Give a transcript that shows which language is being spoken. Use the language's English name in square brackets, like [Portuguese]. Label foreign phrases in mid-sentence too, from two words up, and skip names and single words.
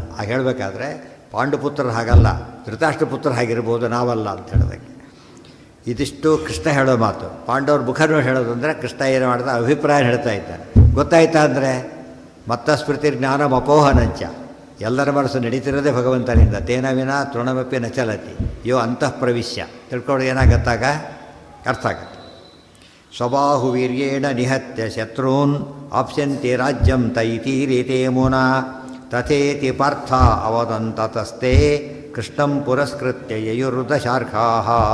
[Kannada] ಹಾಗೆ ಹೇಳಬೇಕಾದ್ರೆ ಪಾಂಡುಪುತ್ರರು ಹಾಗಲ್ಲ, ಧೃತರಾಷ್ಟ್ರಪುತ್ರ ಹಾಗಿರ್ಬೋದು, ನಾವಲ್ಲ ಅಂತ ಹೇಳಿದಾಗೆ. ಇದಿಷ್ಟು ಕೃಷ್ಣ ಹೇಳೋ ಮಾತು. ಪಾಂಡವ್ರ ಮುಖನೂ ಹೇಳೋದು ಅಂದರೆ ಕೃಷ್ಣ ಏನು ಮಾಡಿದ ಅಭಿಪ್ರಾಯ ಹೇಳ್ತಾ ಇದ್ದಾನೆ. ಗೊತ್ತಾಯ್ತಾ ಅಂದರೆ ಮತ್ತ [Sanskrit] ಸ್ಮೃತಿ ಜ್ಞಾನಂ ಅಪೋಹನಂಚ. [Kannada] ಎಲ್ಲರ ಮನಸ್ಸು ನಡೀತಿರೋದೇ ಭಗವಂತನಿಂದ. [Sanskrit] ತೇನ ವಿನ ತೃಣಮಪಿ ನಚಲತಿ ಯೋ ಅಂತಃ ಪ್ರವಿಶ್ಯ. [Kannada] ತಿಳ್ಕೊಂಡು ಏನಾಗತ್ತಾಗ ಅರ್ಥ ಆಗತ್ತೆ. [Sanskrit] ಸ್ವಬಾಹು ವೀರ್ಯೇಣ ನಿಹತ್ಯ ಶತ್ರುನ್ ಆಪ್ಸ್ಯಂತೆ ರಾಜ್ಯಂ ತೈತೀರಿತೇ ಮುನಾ ತಥೇತಿ ಪಾರ್ಥ ಅವದಂತತಸ್ತೆ ಕೃಷ್ಣಂ ಪುರಸ್ಕೃತ್ಯ ಯಯುರ್ದಶಾರ್ಕಾಃ.